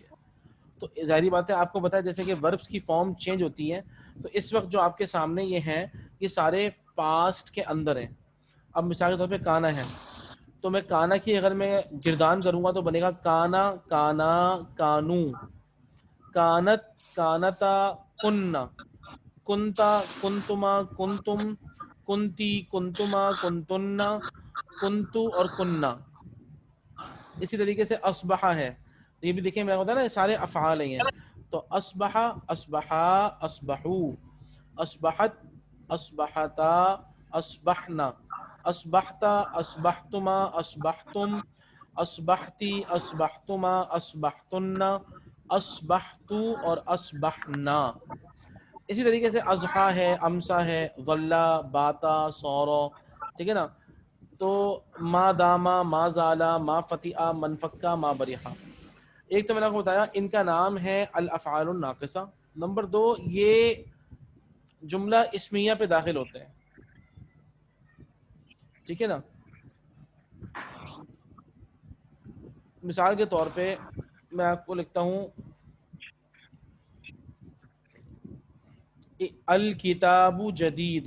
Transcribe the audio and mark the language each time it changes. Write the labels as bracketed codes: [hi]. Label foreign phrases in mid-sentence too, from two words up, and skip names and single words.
[ur] یہ تو ظاہری بات ہے آپ کو پتا ہے جیسے کہ وربز کی فارم چینج ہوتی ہے, تو اس وقت جو آپ کے سامنے یہ ہیں یہ سارے پاسٹ کے اندر ہیں. اب مثال کے طور پہ کانا ہے, تو میں کانا کی اگر میں گردان کروں گا تو بنے گا [ar] کانا, کانا, کانو, کانت, کانتا, کننا, کنتا, کنتما, کنتم, کنتی, کنتما, کنتنہ, کنتو اور کننا. [ur] اسی طریقے سے اصبح ہے, یہ بھی دیکھیں میں ہوتا ہے نا سارے افعال ہیں. [ar] تو اصبح, اصبحا, اصبحو, اصبحت, اصبحتا, اصبحنا, اصبحتا, اصبحتما, اصبحتم, اصبحتی, اصبحتما, اصبحتن, اصبحتو اور اصبحنا. [ur] اسی طریقے سے اضحیٰ ہے, امسا ہے, [ar] ظلا, باتا, سورو. [ur] ٹھیک ہے نا, تو [ar] ما داما, ما زالا, ما فتیہ, من فکا, ما بریحا. [ur] ایک تو میں نے آپ کو بتایا ان کا نام ہے [ar] الافعال الناقصہ. [ur] نمبر 2 یہ جملہ اسمیہ پہ داخل ہوتے ہیں. ٹھیک ہے نا, مثال کے طور پہ میں آپ کو لکھتا ہوں [ar] الکتاب جدید.